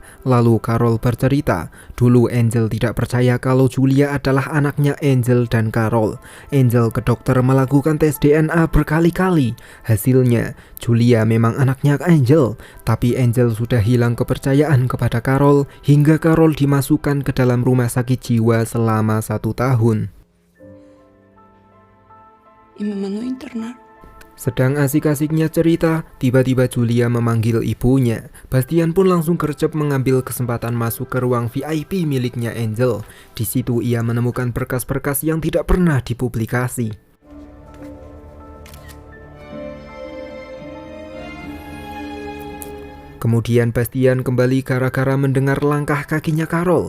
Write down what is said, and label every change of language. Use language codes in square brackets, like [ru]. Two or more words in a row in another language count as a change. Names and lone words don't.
[id] Lalu Carol bercerita, dulu Angel tidak percaya kalau Julia adalah anaknya Angel dan Carol. Angel ke dokter melakukan tes DNA berkali-kali. Hasilnya, Julia memang anaknya Angel. Tapi Angel sudah hilang kepercayaan kepada Carol hingga Carol dimasukkan ke dalam rumah sakit jiwa selama 1 tahun. [es] Y me mandó a internar. [id] Sedang asik-asiknya cerita, tiba-tiba Julia memanggil ibunya. Bastian pun langsung gercep mengambil kesempatan masuk ke ruang VIP miliknya Angel. Di situ ia menemukan berkas-berkas yang tidak pernah dipublikasi. Kemudian Bastian kembali gara-gara mendengar langkah kakinya Carol.